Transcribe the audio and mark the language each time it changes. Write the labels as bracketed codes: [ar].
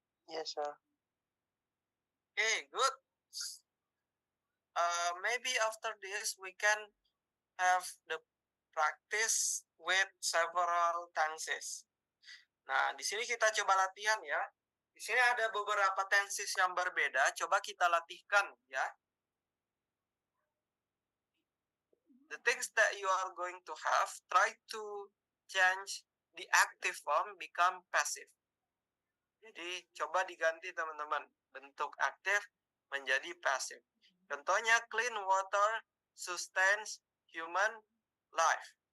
[en] Yes, sir. Okay, good. Maybe after this we can have the practice with several tenses. [id] Nah, di sini kita coba latihan ya. Di sini ada beberapa tenses yang berbeda. Coba kita latihkan ya. [en] The things that you are going to have, try to change the active form become passive. [id] Jadi coba diganti, teman-teman, bentuk aktif menjadi passive. Contohnya [en] clean water sustains human life.